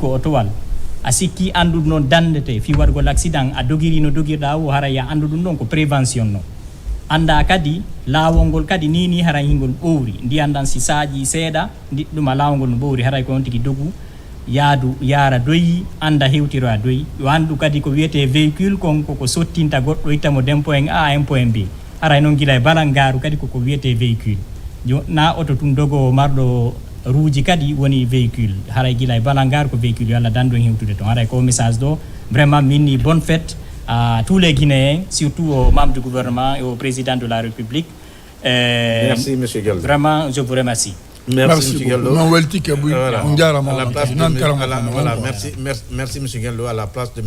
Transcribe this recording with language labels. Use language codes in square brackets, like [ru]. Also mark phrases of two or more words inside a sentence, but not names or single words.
[ff] ko otowal a sikki andude noon dandete fi waɗgol accident a dogiri no dogirɗa o haray ya andu ɗum ɗon ko prévention noon anda kadi laawol ngol kadi ni haray hingol ɓowri ndiyandan si saaji seeɗa ɗuma laawol ngol no ɓowri haray ko on tigi dogu yaadu yaara doyi anda hewtiro a doyi yo andu kadi ko wiyete véhicule kon koko sottinta goɗɗo ittamo [fr] d'un point A un point B [ff] haray noon gila e balangaru kadi koko wiyete véhicule na oto tum dogo marɗo ruuji kadi woni véhicule haray gila e balangaru ko véhicule yo Allah dandu en hewtude toon haray ko message ɗo vraiment minni [fr] bonne fête à tous les Guinéens, surtout aux membres du gouvernement et au président de la République. Merci, M. Gallo. Vraiment, je vous remercie. Merci, M. Gallo. Merci, M. Gallo. À la place de M.